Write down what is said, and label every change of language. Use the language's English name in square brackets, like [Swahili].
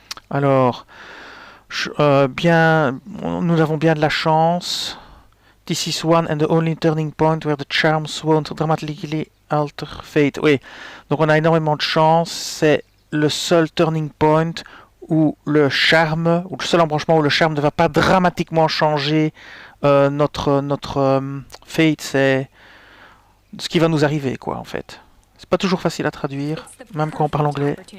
[French] Alors, nous avons bien de la chance. [English] This is one and the only turning point where the charms won't dramatically alter fate. [French] Oui, donc on a énormément de chance. C'est le seul turning point où le charme, ou le seul embranchement où le charme ne va pas dramatiquement changer notre fate. C'est ce qui va nous arriver, quoi, en fait. C'est pas toujours facile à traduire, même quand on parle anglais.